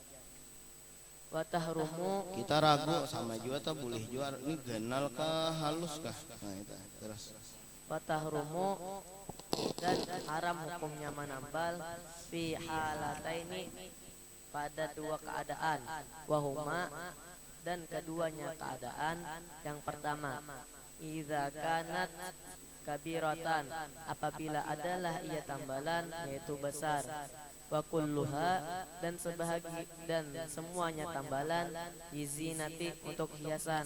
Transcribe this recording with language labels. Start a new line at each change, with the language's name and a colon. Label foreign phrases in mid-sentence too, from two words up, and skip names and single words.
Arabic: Wa tahrumu
Banjar: Kita ragu sama juga atau boleh juga ini ganal kah halus kah? Nah, itu. Terus.
Arabic: wa tahrumu
Banjar: dan haram hukumnya menambal
Arabic: fi halataini
Banjar: pada dua keadaan wahuma dan keduanya keadaan. Yang pertama,
Arabic: idza kanat kabiratan
Banjar: apabila adalah ia tambalan yaitu besar,
Arabic: wa kulluha
Banjar: dan semuanya tambalan izinati untuk hiasan.